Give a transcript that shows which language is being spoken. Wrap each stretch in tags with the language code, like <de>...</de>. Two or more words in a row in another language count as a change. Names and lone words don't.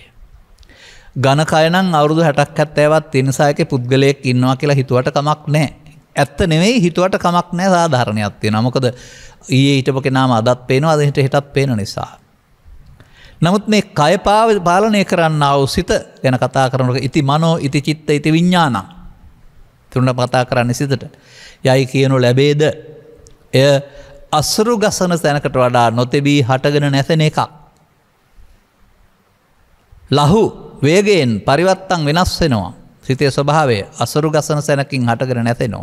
<si>ඝන කය නම් අවුරුදු 60ක් 70ක් තියෙන සායකේ පුද්ගලයෙක් ඉන්නවා කියලා හිතුවට කමක් නැහැ. ඇත්ත නෙවෙයි, හිතුවට කමක් නැහැ, සාධාරණයක් තියෙනවා. මොකද ඊයේ හිටපු කෙනාම අදත් පේනවා, අද හෙටත් පේන නිසා. නමුත් මේ කය පාලනය කරන්නා වූ සිත ගැන කතා කරනකොට</si> <pi>ඉති මනෝ, ඉති චිත්ත, ඉති විඥානං</pi> <si>තුන කතා කරන්නේ සිතට. යයි කියනු ලැබේද? එය අසුරු ගසන තැනකට වඩා නොතෙබී හටගෙන නැසෙන එකක්. ලහු වේගයෙන් පරිවර්තන් වෙනස් වෙනවා. සිතේ ස්වභාවය අසුරු ගසන තැනකින් හටගෙන නැසෙනවා.</si>